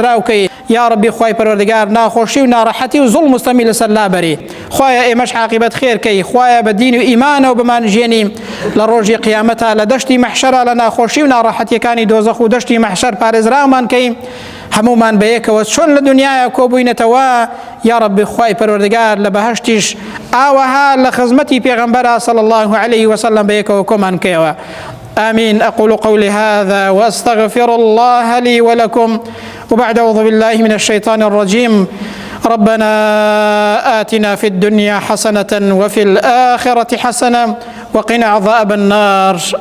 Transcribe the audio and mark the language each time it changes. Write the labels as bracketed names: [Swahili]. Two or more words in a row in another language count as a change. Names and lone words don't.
[Central Kurdish] پارێزراو کەی، یا ربی خوای پەروەردگار ناخۆشی و ناڕەحەتی و زوڵم مستەمی لەسەر لابەری خوایە ئێمەش عاقبەت خێرکەی خوایە بە دین و ئیمانەوە بمانژێنی لە ڕۆژی قیامەتە لە دەشتی مەحشەرە لە ناخۆشی و ناڕەحەتیەکانی دۆزەخ و دەشتی مەحشەر پارێزراومان کەین هەمومان بەیەکەوە چۆن لە دنیاە کۆبووینەتەوە یا ربی خوای پەروەردگار لە بەهەشتیش ئاوەها لە خزمەتی پێغەمبەرە [Arabic] صلی الله عليه وسلم [Central Kurdish] بەیەکەوە کۆمان کەیەوە. [Arabic] آمين. أقول قولي هذا وأستغفر الله لي ولكم وبعد أعوذ بالله من الشيطان الرجيم. ربنا آتنا في الدنيا حسنة وفي الآخرة حسنة وقنا عذاب النار.